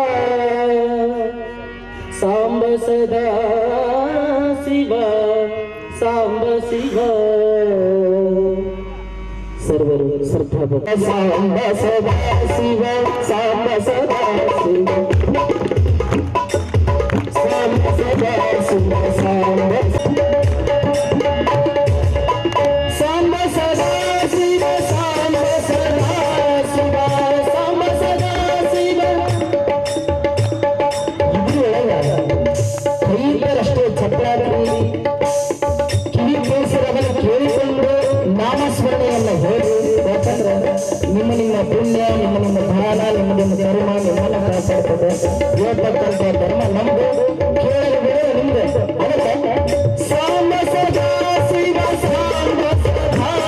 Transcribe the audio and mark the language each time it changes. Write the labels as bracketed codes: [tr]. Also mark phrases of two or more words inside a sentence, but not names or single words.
[kn] ಸಾಂಬ ಸದಾ ಶಿವ ಸಾಂಬ ಶಿವ ಸರ್ವರು ಶ್ರದ್ಧಾ ಸಾಂಬ ಸದಾ ಶಿವ ಸಾಂಬ ಸದಾ ಶಿವ ಸಾಂಬ ಸದಾ ಶಿವ ಸಾಂಬ ಸಾಂಬ ಸದಾ ಶಿವ ಸಾಂಬ ಸದಾ ಶಿವ ಸಾಂಬ ಸದಾ ಶಿವ ಕೈಯಿಂದರಷ್ಟೇ ಚಪ್ಪಾಳಿ ಕಿವಿ ಕೇಳಿಸಿರವನ್ನು ಕೇಳಿಕೊಂಡು ನಾಮಸ್ಮರಣೆಯನ್ನು ಹೇಳಿ ಯಾಕಂದ್ರೆ ನಿಮ್ಮ ಪುಣ್ಯ ನಿಮ್ಮ ದಾನ ನಿಮ್ಮ ಧರ್ಮ ನಿಮ್ಮನ್ನು ಕಾಪಾಡ್ತದೆ ಹೇಳ್ತಕ್ಕಂಥ ಧರ್ಮ ನಮ್ದು ಕೇಳಲು ಬಿಡೋದು ನಿಮ್ದು ಅದಕ್ಕೆ ಸಾಂಬ ಸದಾ ಶಿವ ಸಾಂಬ ಸದಾ